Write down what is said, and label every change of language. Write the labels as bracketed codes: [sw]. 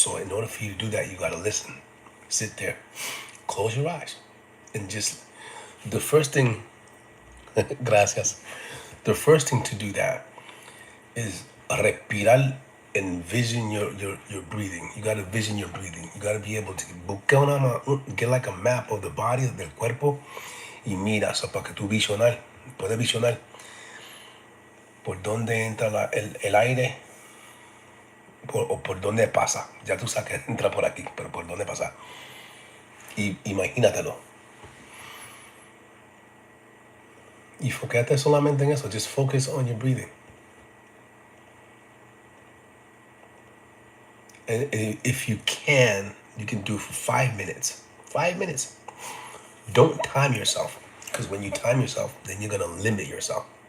[en] So in order for you to do that, you got to listen. Sit there. Close your eyes. And just, the first thing, [es] gracias. [en] The first thing to do that is [es] respirar [en] and vision your breathing. You got to vision your breathing. You got to be able to get like a map of the body, [es] del cuerpo, y mira, so para que tú puedes visionar por dónde entra el aire o por dónde pasa. Ya tú sabes que entra por aquí, pero por dónde pasa. Y imagínatelo. Y focate solamente en eso. [en] Just focus on your breathing. And if you can do it for 5 minutes. 5 minutes. Don't time yourself. Because when you time yourself, then you're going to limit yourself.